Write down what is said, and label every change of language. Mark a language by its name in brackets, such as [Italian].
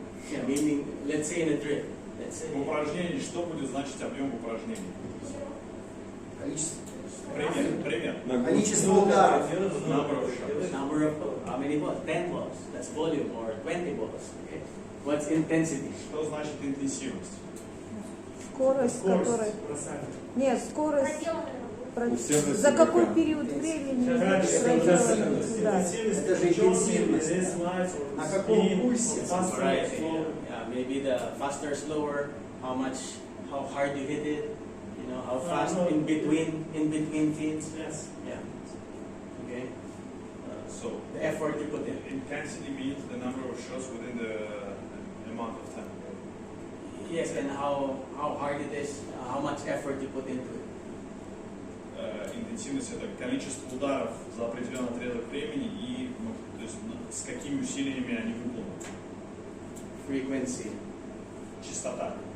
[English] Yeah, meaning, let's say in a drill. Let's say [Russian] В упражнении что будет значить объем в упражнении? Количество. Пример. Количество ударов. [English] number of how many balls? 10 balls. That's volume, or 20 balls. Okay. What's intensity? [Russian] Что значит интенсивность? Скорость, которая... Нет, скорость... За какой период времени проделать? Да. Это же интенсивность. На каком пульсе? [English] Right. Yeah, maybe the faster, slower. How hard you hit it. You know, how fast in between feeds. Yes. Yeah. Okay. So The effort you put in. intensity means the number of shots within the amount of time. Yes, and how hard it is. How much effort you put into it. [Russian] Интенсивность – это количество ударов за определенный отрезок времени и то есть, с какими усилиями они выполнены. [English] Frequency. [Russian] Частота.